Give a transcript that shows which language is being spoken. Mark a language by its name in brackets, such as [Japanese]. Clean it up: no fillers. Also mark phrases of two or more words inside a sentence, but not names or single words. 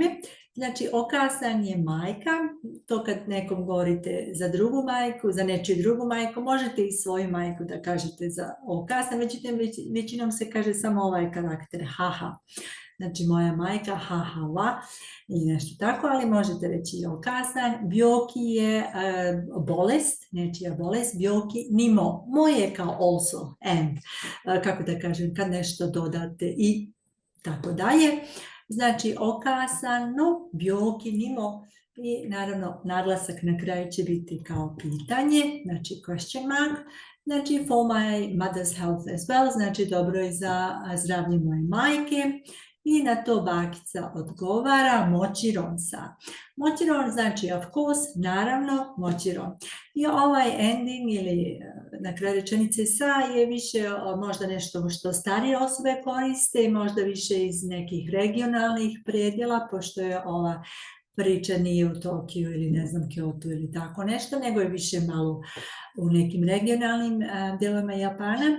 [Bosnian] Znači okasan je majka, to kad nekom govorite za drugu majku, za nečiju drugu majku, možete i svoju majku da kažete za okasan, većinom se kaže samo ovaj karakter haha. Znači moja majka haha ili nešto tako, ali možete reći i okasan. Byoki je bolest, nečija bolest, [Japanese] byoki nimo. [Bosnian] Moje kao [English] also and, [Bosnian] kako da kažem, kad nešto dodate i tako dalje. Znači okasano, [Japanese] byoki nimo [Bosnian] i naravno naglasak na kraju će biti kao pitanje, znači [English] question mark. Znači for my mother's health as well, [Bosnian] znači dobro je za zdravlje moje majke. I na to bakica odgovara [Japanese] mochiron sa. [Bosnian] Mochiron znači [English] of course, [Bosnian] naravno, mochiron. I ovaj ending ili na kraju rečenice sa je više možda nešto što starije osobe koriste i možda više iz nekih regionalnih predjela, pošto je ova priča nije u Tokiju ili ne znam Kyoto ili tako nešto, nego je više malo u nekim regionalnim dijelovima Japana.